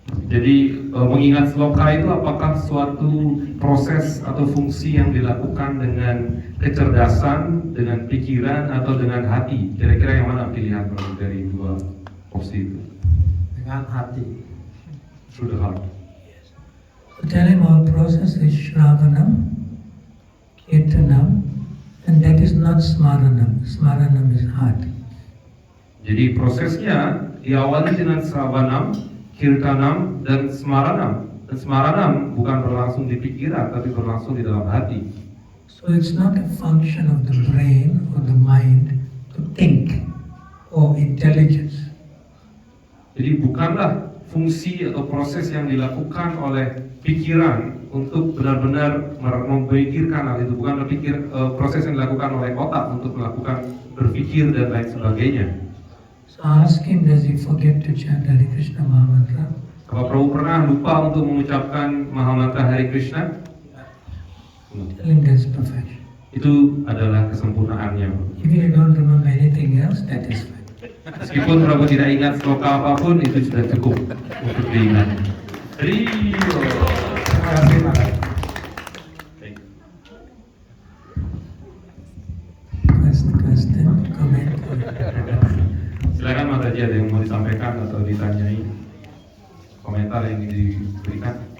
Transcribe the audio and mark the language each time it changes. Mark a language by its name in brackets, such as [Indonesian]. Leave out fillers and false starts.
[Indonesian] Jadi mengingat sloka itu apakah suatu proses atau fungsi yang dilakukan dengan kecerdasan, dengan pikiran, atau dengan hati? Kira-kira yang mana pilihan Prabu dari dua opsi itu? Dengan hati. [English] Through the heart. Tell him our process is Shravanam, Kirtanam, and that is not Smaranam. Smaranam is heart. [Indonesian] Jadi prosesnya diawali dengan Sravanam, Kirtanam, dan Smaranam. Dan Smaranam bukan berlangsung di pikiran, tapi berlangsung di dalam hati. [English] So it's not a function of the brain or the mind to think or intelligence. [Indonesian] Jadi bukanlah fungsi atau proses yang dilakukan oleh pikiran untuk benar-benar memikirkan hal itu, bukan proses yang dilakukan oleh otak untuk melakukan berpikir dan lain sebagainya. [English] So ask him, does he forget to chant Hare Krishna Mahamantra? [Indonesian] Apa Prabhu pernah lupa untuk mengucapkan Mahamantra Hare Krishna? [English] Tell him that's perfection. [Indonesian] Itu adalah kesempurnaannya. [English] If you don't remember anything else, that is fine. [Indonesian] Meskipun Prabhu tidak ingat sloka apapun, itu sudah cukup untuk diingat. Rio. Terima kasih Maharaj. [English] Question, comment. [Indonesian] Silakan Mataji, ada yang mau disampaikan atau ditanyai, komentar yang diberikan.